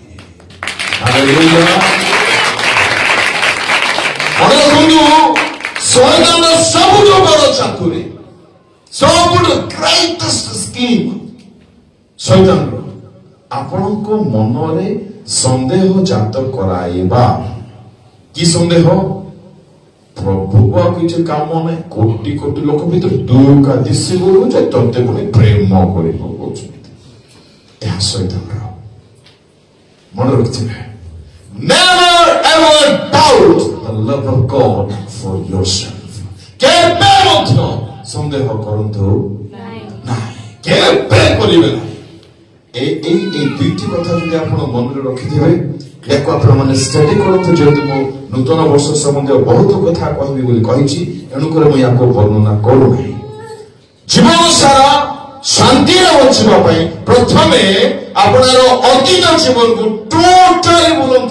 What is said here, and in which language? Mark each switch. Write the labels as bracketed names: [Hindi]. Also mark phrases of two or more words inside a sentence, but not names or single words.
[Odia] ମନେ ରଖନ୍ତୁ, ଶୈତାନର ସବୁଠୁ ବଡ଼ ଚାତୁରୀ, ସବୁଠୁ [English] greatest scheme [Odia] ଶୈତାନର ଆପଣଙ୍କ ମନରେ ସନ୍ଦେହ ଜାତ କରାଇବା। କି ସନ୍ଦେହ? ପ୍ରଭୁକୁ ଆଉ କିଛି କାମ ନାହିଁ, କୋଟି କୋଟି ଲୋକ ଭିତରେ ଦୁଃଖ ଦିଶିବ ଯେ ତତେ ପୁଣି ପ୍ରେମ କରିବ କହୁଛନ୍ତି। ଏହା ଶୈତାନର। ମନେ ରଖିଥିବେ, [English] never ever doubt the love of God for yourself. [Odia] କେବେ ମଧ୍ୟ ସନ୍ଦେହ କରନ୍ତୁ ନାହିଁ, କେବେ କରିବେ ନାହିଁ। [Bangla] এই দুইটি কথা যদি [Odia] ଆପଣ ମନରେ ରଖିଥିବେ, ୟାକୁ ଆପଣମାନେ ଷ୍ଟଡି କରନ୍ତୁ। ଯେହେତୁ ମୁଁ ନୂତନ ବର୍ଷ ସମ୍ବନ୍ଧୀୟ ବହୁତ କଥା କହିବି ବୋଲି କହିଛି, ତେଣୁକରି ମୁଁ ୟାକୁ ବର୍ଣ୍ଣନା କରୁନାହିଁ। ଜୀବନ ସାରା ଶାନ୍ତିରେ ବଞ୍ଚିବା ପାଇଁ ପ୍ରଥମେ ଆପଣର ଅତୀତ ଜୀବନକୁ ଟୋଟାଲି ଭୁଲନ୍ତୁ।